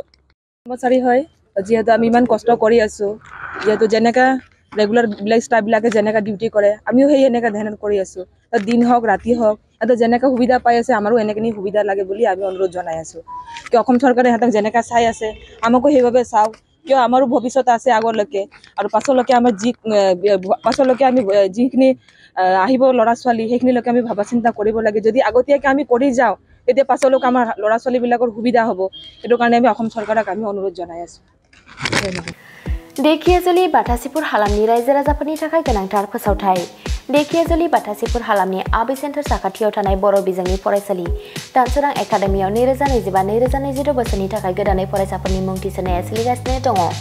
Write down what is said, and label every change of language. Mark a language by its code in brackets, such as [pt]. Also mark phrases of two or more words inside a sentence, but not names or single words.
[as] কৰ্মচাৰী হয় যেহেতু আমি ইমান কষ্ট কৰি আছো যেহেতু যেনেকা [en] regular staff [as] বিলাকে যেনেকা ডিউটি কৰে আমিও সেই এনেকা ধ্যান কৰি আছো দিন হওক ৰাতি হওক আৰু যেনেকা সুবিধা পাই আছে আমাৰো এনেখিনি সুবিধা লাগে বুলি আমি অনুৰোধ জনাই আছো কি অসম চৰকাৰে হাতক যেনেকা চাই আছে আমাকো সেইভাবে চাওক কিয় আমাৰো ভৱিষ্যত আছে আগলৈকে আৰু পাছলৈকে আমাৰ আমি যিখিনি আহিব ল'ৰা ছোৱালী সেইখিনিলৈকে আমি ভাবা চিন্তা কৰিব লাগে যদি আগতীয়াকে আমি কৰি যাওঁ তেতিয়া পাছলৈকে আমাৰ ল'ৰা ছোৱালীবিলাকৰ সুবিধা হ'ব সেইটো কাৰণে আমি অসম চৰকাৰক আমি অনুৰোধ জনাই আছো [brx] देखियाजुलि बाथासिपुर हालामनि रायजो राजाफोरनि थाखाय गोनांथार फोसावथाय देखियाजुलि बाथासिपुर हालामनि आबि सेन्टार साखाथियाव थानाय बर' बिजोंनि फरायसालि दानसोरां एकाडेमियाव 2025-2026 बोसोरनि थाखाय गोदानै फरायसाफोरनि मुं थिसननाया सोलिगासिनो दङ